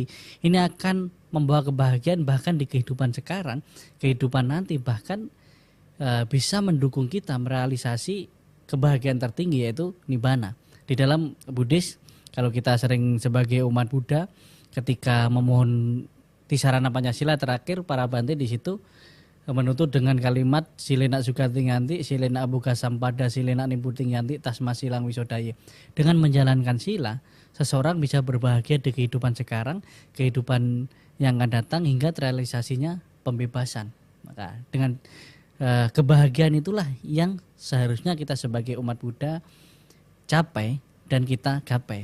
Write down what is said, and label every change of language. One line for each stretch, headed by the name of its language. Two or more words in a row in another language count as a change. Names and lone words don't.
Indonesian: Ini akan membawa kebahagiaan bahkan di kehidupan sekarang, kehidupan nanti, bahkan bisa mendukung kita merealisasi kebahagiaan tertinggi, yaitu nibbana. Di dalam Buddhis, kalau kita sering sebagai umat Buddha, ketika memohon Tisarana Pancasila terakhir, para Bante di situ menuntut dengan kalimat
Pali: silena sugati nganti, silena abuga sampada, silena nimputing yanti, tasma silang wisodaya.
Indonesian: Dengan menjalankan sila, seseorang bisa berbahagia di kehidupan sekarang, kehidupan yang akan datang, hingga terrealisasinya pembebasan. Maka dengan kebahagiaan itulah yang seharusnya kita sebagai umat Buddha capai dan kita gapai.